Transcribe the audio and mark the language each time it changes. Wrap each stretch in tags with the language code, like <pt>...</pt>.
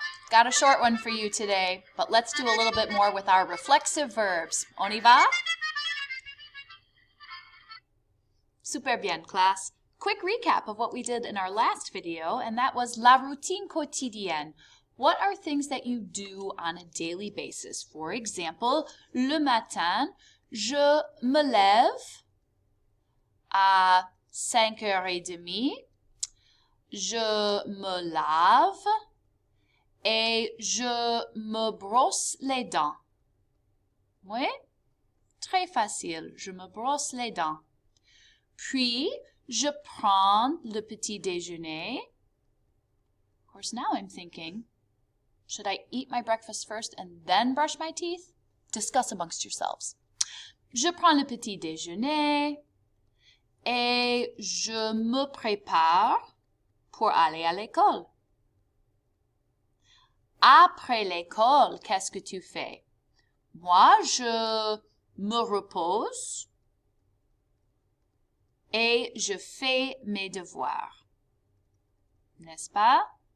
<en>Got a short one for you today, but let's do a little bit more with our reflexive verbs.</en> <fr>On y va? Super bien,</fr> <en>class. Quick recap of what we did in our last video, and that was</en> <fr>la routine quotidienne.</fr> <en>What are things that you do on a daily basis? For example,</en> <fr>le matin, je me lève à 5h30. Je me lave et je me brosse les dents. Oui? Très facile. Je me brosse les dents. Puis, je prends le petit déjeuner.</fr> <en>Of course, now I'm thinking, should I eat my breakfast first and then brush my teeth? Discuss amongst yourselves.</en> <fr>Je prends le petit déjeuner et je me prépare pour aller à l'école. Après l'école, qu'est-ce que tu fais? Moi, je me repose et je fais mes devoirs. N'est-ce pas?</fr>